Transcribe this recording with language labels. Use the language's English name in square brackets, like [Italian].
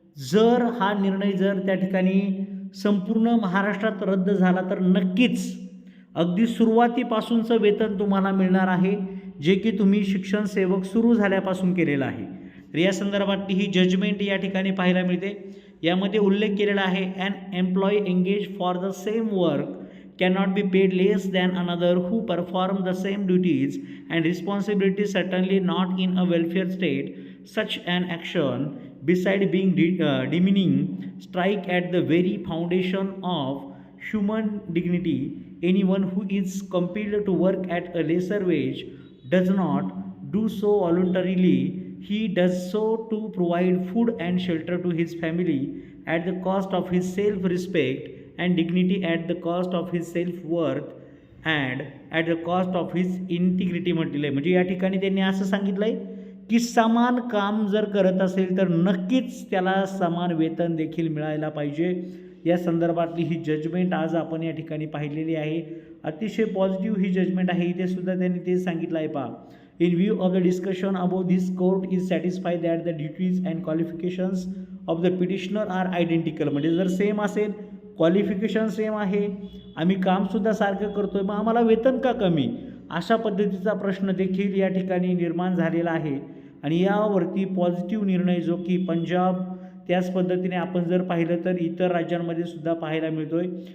[Marathi] जर हा निर्णय त्या ठिकाणी संपूर्ण महाराष्ट्रात रद्द झाला तर नक्कीच अगदी सुरुवातीपासूनचं वेतन तुम्हाला मिळणार आहे, जे की तुम्ही शिक्षण सेवक सुरू झाल्यापासून केलेलं आहे. तर या संदर्भातली ही जजमेंट या ठिकाणी पाहायला मिळते. यामध्ये उल्लेख केलेला आहे, [English] An employee engage for the same work cannot be paid less than another who perform the same duties and responsibilities, certainly not in a welfare state. Such an action, beside being demeaning, strike at the very foundation of human dignity. Anyone who is compelled to work at a lesser wage does not do so voluntarily. He does so to provide food and shelter to his family at the cost of his self-respect and dignity, at the cost of his self-worth and at the cost of his integrity [Marathi] म्हटलेलं आहे. म्हणजे या ठिकाणी त्यांनी असं सांगितलं आहे की समान काम जर करत असेल तर नक्कीच त्याला समान वेतन देखील मिळायला पाहिजे. या संदर्भातली ही जजमेंट आज आपण या ठिकाणी पाहिलेली आहे. अतिशय पॉझिटिव्ह ही जजमेंट आहे. इथे सुद्धा त्यांनी ते सांगितलं आहे. पहा, [English] in view of the discussion above, this court is satisfied that the duties and qualifications of the petitioner are identical. [Marathi] म्हणजे जर सेम असेल, क्वालिफिकेशन सेम आहे, आम्ही कामसुद्धा सारखं करतो आहे, मग आम्हाला वेतन का कमी, अशा पद्धतीचा प्रश्न देखील या ठिकाणी निर्माण झालेला आहे. आणि यावरती पॉझिटिव्ह निर्णय जो की पंजाब, त्याच पद्धतीने आपण जर पाहिलं तर इतर राज्यांमध्ये सुद्धा पाहायला मिळतो आहे.